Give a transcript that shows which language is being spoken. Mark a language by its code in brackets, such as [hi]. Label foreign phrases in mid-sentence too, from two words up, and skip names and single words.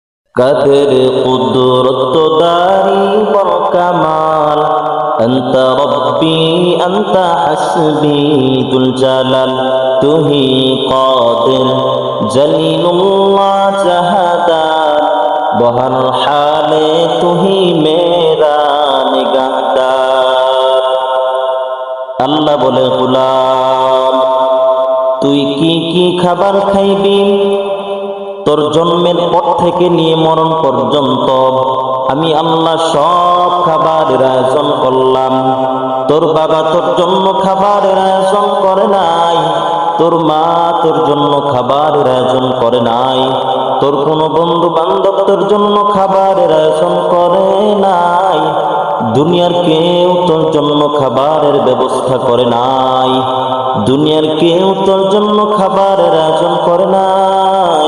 [fa] قدر قدرت داری بر کمال [ar] انت ربی انت حسبی ذو الجلال [ur] تو ہی قادر جلیل اللہ جہادار بہر حال تو ہی میرا [bn] نگہدار আল্লাহ বলে গোলাম তুই কি খাবার খাইবি তোর জন্মের পর থেকে নিয়ে মরণ পর্যন্ত আমি আল্লাহ সব খাবারের আয়োজন করলাম। তোর বাবা তোর জন্য খাবারের আয়োজন করে নাই, তোর মা তোর জন্য খাবারের আয়োজন করে নাই, তোর কোনো বন্ধু বান্ধব তোর জন্য খাবারের আয়োজন করে নাই, দুনিয়ার কেউ তোর জন্য খাবারের ব্যবস্থা করে নাই, দুনিয়ার কেউ তোর জন্য খাবারের আয়োজন করে নাই।